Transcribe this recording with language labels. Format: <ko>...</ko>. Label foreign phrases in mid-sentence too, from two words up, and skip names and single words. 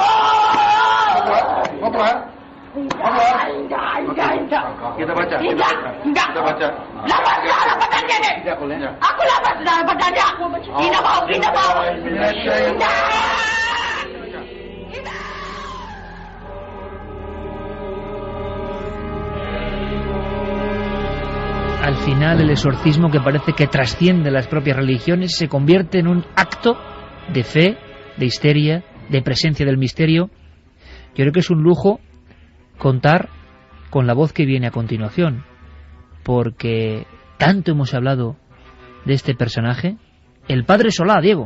<id>Kamu keluar. Kamu keluar. Tidak. Kita baca. Tidak. Kita baca. Lapas darah badannya nih. Aku lapas darah badannya. Tidak mau. Tidak mau. Tidak.</id> <es>al final el exorcismo, que parece que trasciende las propias religiones, se convierte en un acto de fe, de histeria, de presencia del misterio. Yo creo que es un lujo contar con la voz que viene a continuación, porque tanto hemos hablado de este personaje, el padre Solá, Diego.</es>